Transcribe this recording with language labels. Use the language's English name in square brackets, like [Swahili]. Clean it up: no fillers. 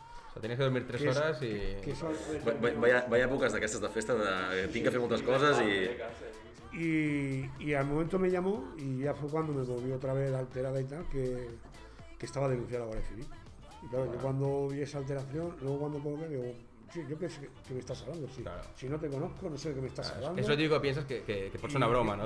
[Spanish] O sea, tenías que dormir 3 horas y... [Catalan] Vaya èpoques d'aquestes de festa, tinc que fer moltes coses [Spanish] y al momento me llamó y ya fue cuando me volvió otra vez alterada y tal, que estaba denunciada a la Guardia Civil. Y claro, yo cuando vi esa alteración, luego cuando colgué, digo, sí, yo pensé que me estás hablando, sí. Claro. Si no te conozco, no sé de qué me estás hablando. Eso digo, piensas que puede ser una broma, ¿no?